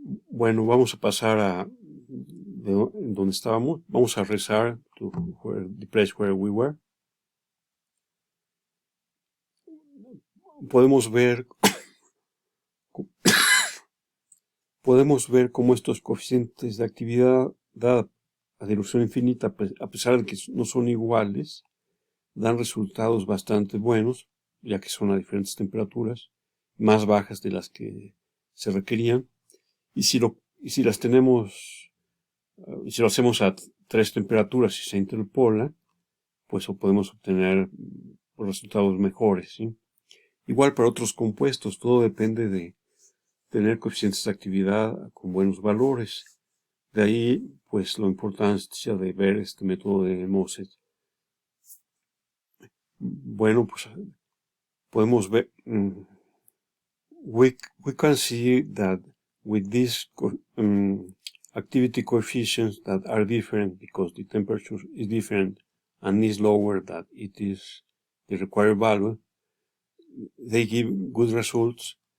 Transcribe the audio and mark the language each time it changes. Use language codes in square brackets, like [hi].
[es] Bueno, vamos a pasar a donde estábamos. Vamos a rezar [en] to the place where we were. [es] Podemos ver cómo estos coeficientes de actividad, dada a dilución infinita, a pesar de que no son iguales, dan resultados bastante buenos, ya que son a diferentes temperaturas, más bajas de las que se requerían. Y si las tenemos, si lo hacemos a 3 temperaturas y se interpola, pues podemos obtener resultados mejores, ¿sí? Igual para otros compuestos, todo depende de tener coeficientes de actividad con buenos valores. De ahí, pues, la importancia de ver este método de MOSET. Bueno, pues, podemos ver, [en] we can see that with these activity coefficients that are different because the temperature is different and is lower than it is the required value, they give good results.